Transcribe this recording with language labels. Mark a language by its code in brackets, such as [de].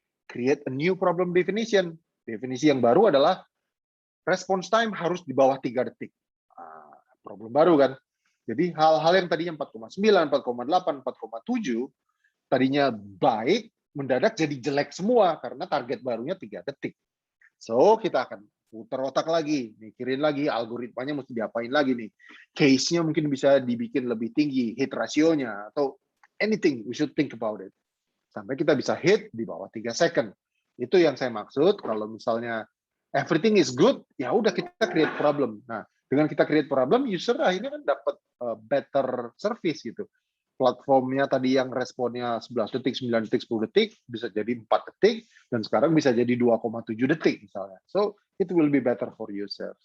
[en] Create a new problem definition. [id] Definisi yang baru adalah response time harus di bawah 3 detik. Problem baru kan? Jadi hal-hal yang tadinya 4,9, 4,8, 4,7, tadinya baik, mendadak jadi jelek semua karena target barunya 3 detik. So, kita akan putar otak lagi, mikirin lagi, algoritmanya mesti diapain lagi nih. Case-nya mungkin bisa dibikin lebih tinggi, hit ratio-nya, atau anything, [en] we should think about it. [id] Sampai kita bisa hit di bawah 3 second. Itu yang saya maksud, kalau misalnya [en] everything is good, [id] ya udah kita create problem. Nah, dengan kita create problem, user akhirnya kan dapat [en] better service [id] gitu. Platformnya tadi yang responnya 11 detik, 9 detik, 10 detik, bisa jadi 4 detik, dan sekarang bisa jadi 2,7 detik misalnya. [en] So, it will be better for users.